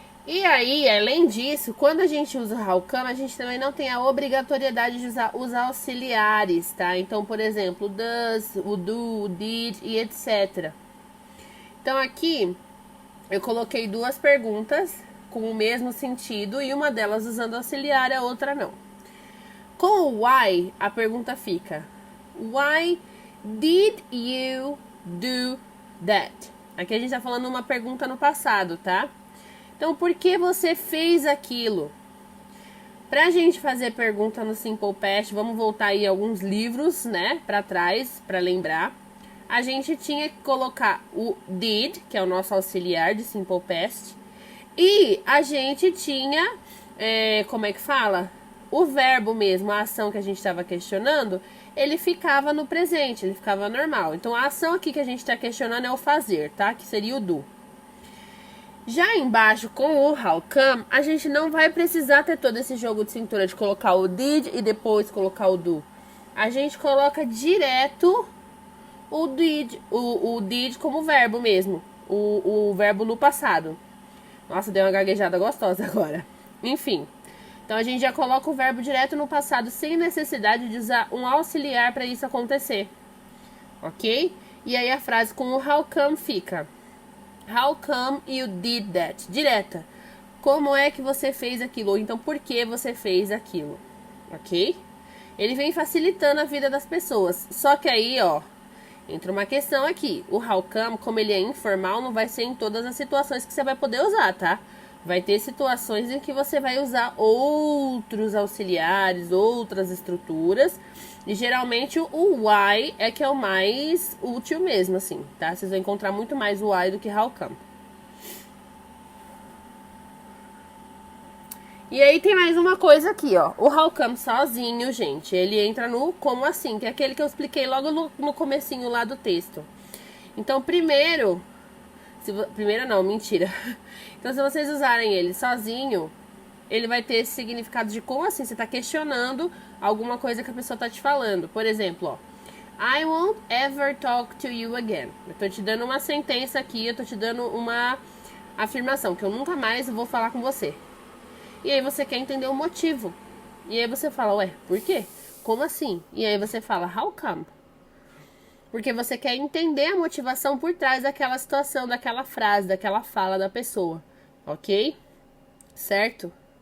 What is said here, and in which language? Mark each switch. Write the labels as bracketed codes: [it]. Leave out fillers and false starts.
[pt] E aí, além disso, quando a gente usa o how come, a gente também não tem a obrigatoriedade de usar os auxiliares, tá? Então, por exemplo, o does, o do, o did e etc. Então, aqui, eu coloquei duas perguntas com o mesmo sentido e uma delas usando auxiliar e a outra não. Com o why, a pergunta fica [en] Why did you do that? [pt] Aqui a gente tá falando uma pergunta no passado, tá? Então, por que você fez aquilo? Pra gente fazer pergunta no Simple Past, vamos voltar aí alguns livros, né, pra trás, pra lembrar. a gente tinha que colocar o did, que é o nosso auxiliar de simple past, e a gente tinha, como é que fala? O verbo mesmo, a ação que a gente estava questionando, ele ficava no presente, ele ficava normal. Então, a ação aqui que a gente está questionando é o fazer, tá? Que seria o do. Já embaixo, com o how come, a gente não vai precisar ter todo esse jogo de cintura de colocar o did e depois colocar o do. A gente coloca direto o did como verbo mesmo. O verbo no passado. Nossa, deu uma gaguejada gostosa agora. Enfim. Então, a gente já coloca o verbo direto no passado sem necessidade de usar um auxiliar para isso acontecer. Ok? E aí, a frase com o how come fica: [en] How come you did that? [pt] Direta. Como é que você fez aquilo? Ou então, por que você fez aquilo? Ok? Ele vem facilitando a vida das pessoas. Só que aí, ó, entra uma questão aqui. O how come, como ele é informal, não vai ser em todas as situações que você vai poder usar, tá? Vai ter situações em que você vai usar outros auxiliares, outras estruturas. E geralmente o why é que é o mais útil mesmo, assim, tá? Vocês vão encontrar muito mais o why do que how come. E aí tem mais uma coisa aqui, ó. O how come sozinho, gente, ele entra no como assim, que é aquele que eu expliquei logo no comecinho lá do texto. Então, primeiro não, mentira. Então, se vocês usarem ele sozinho, ele vai ter esse significado de como assim, você tá questionando alguma coisa que a pessoa tá te falando. Por exemplo, ó, [en] I won't ever talk to you again. [pt] Eu tô te dando uma sentença aqui, eu tô te dando uma afirmação, que eu nunca mais vou falar com você. E aí você quer entender o motivo. E aí você fala, ué, por quê? Como assim? E aí você fala, how come? Porque você quer entender a motivação por trás daquela situação, daquela frase, daquela fala da pessoa. Ok? Certo?